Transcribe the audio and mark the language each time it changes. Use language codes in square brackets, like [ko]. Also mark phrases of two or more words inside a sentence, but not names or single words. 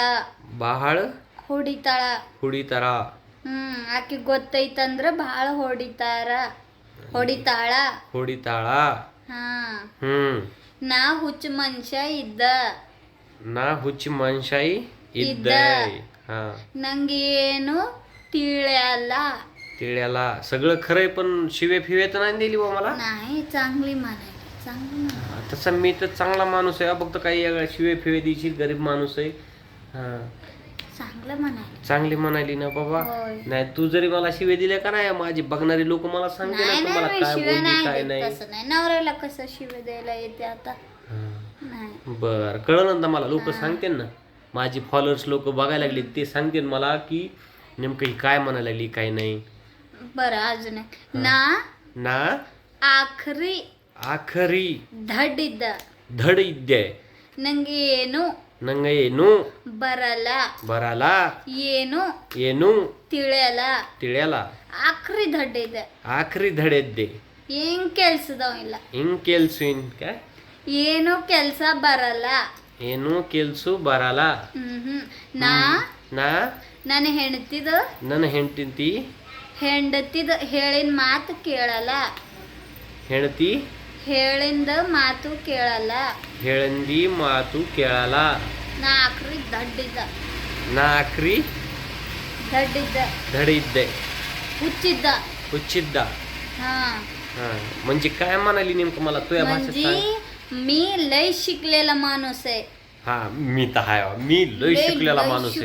[kn] ಬಹಳ ಹುಡಿತಾರ. ಆಕಿ ಗೊತ್ತೈತಂದ್ರ ಭಾಳ ಹೊಡಿತಾಳ. ಹಾ, ನಾ ಹುಚ್ಚ ಮನುಷ್ಯ ಇದ್ದ. ನಾ ಹುಚ್ಚ ಮನುಷ್ಯ ಇದ್ದೆ. [mr] हा, [kn] ನಂಗೇನು [mr] तिळ्याला सगळं खरंय, पण शिवे फिवे तर नाही दिली बा मला. नाही, चांगली म्हणाली. तसं मी तर चांगला माणूस आहे, फक्त काही शिवे फिवे द्यायची, गरीब माणूस आहे. हा, चांगलं म्हणाली. चांगली म्हणाली ना बाबा. नाही, तू जरी मला शिवे दिले का नाही, माझी बघणारी लोक मला सांगते ना तुम्हाला काय बोलली काय नाही. तसं नाही, नवऱ्याला कसं शिवे द्यायला येते आता. नाही, बर, कळलं ना मला, लोक सांगते ना, माझी फॉलोअर्स लोक बघायला लागले, ते सांगते मला की नेमकं ही काय म्हणायला लागली काय नाही. बरं अजून [kn] ना ಆಖರಿ ಧಡ್ ಇದ್ದೆ. ನಂಗೆ ಏನು ಬರಲ್ಲ ಏನು ತಿಳಿಯಲ್ಲ. ಆಖರಿ ಧಡ್ ಇದ್ದೆ. ಹೆಂಗ್ ಕೆಲ್ಸದವ ಇಲ್ಲ, ಹಿಂಗ್ ಕೆಲ್ಸು ಏನು ಕೆಲ್ಸ ಬರಲ್ಲ. ಏನು ಕೆಲ್ಸು ಬರಲ್ಲ. ನಾ ನನ್ನ ಹೆಂಡತಿ ಹೇಳಿನ ಮಾತು ಕೇಳಲ್ಲ. ಹೇಳಿಂದ ಮಾತು ಕೇಳಲ್ಲ. ಹೇಳಂದಿ ಮಾತು ಕೇಳಲ್ಲ. ನಾ ಆಕ್ರಿ ಧಡ್ ಇದ್ದೆ. हुच्चिद्द. [mr] हा, म्हणजे काय म्हणाली नेमकं मला तुझ्या भाषेत सांग. मी लय शिकलेला माणूस आहे. हा, मी तर हाय, मी लय शिकलेला माणूस आहे.